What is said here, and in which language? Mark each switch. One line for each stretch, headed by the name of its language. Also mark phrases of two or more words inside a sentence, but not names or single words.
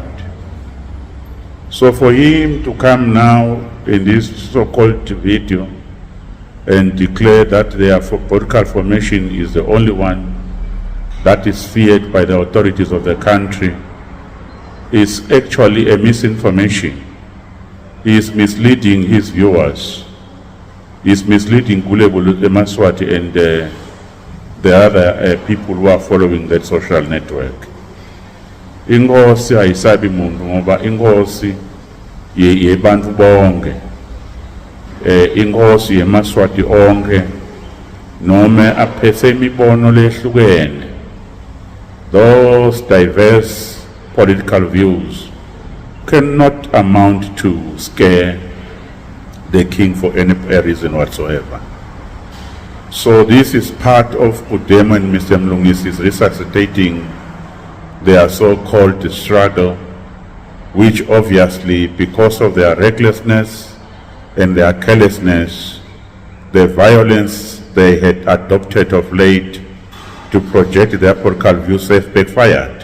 English: So for him to come now in this so-called video and declare that their political formation is the only one that is feared by the authorities of the country is actually a misinformation. He is misleading his viewers. He is misleading 𝐒𝐒𝐿 Maswati and the other people who are following that social network.
Swati: Inkosi ayisabi muntu ngoba inkosi yebantu bonke, inkosi yeMaswati onke, noma aphethe imibono lehlukene.
English: Those diverse political views cannot amount to scare the King for any reason whatsoever. So this is part of 𝐒𝐒𝐿 and Mr. Mlungisi's resuscitating their so-called struggle, which obviously, because of their recklessness and their carelessness, the violence they had adopted of late to project their political views have backfired.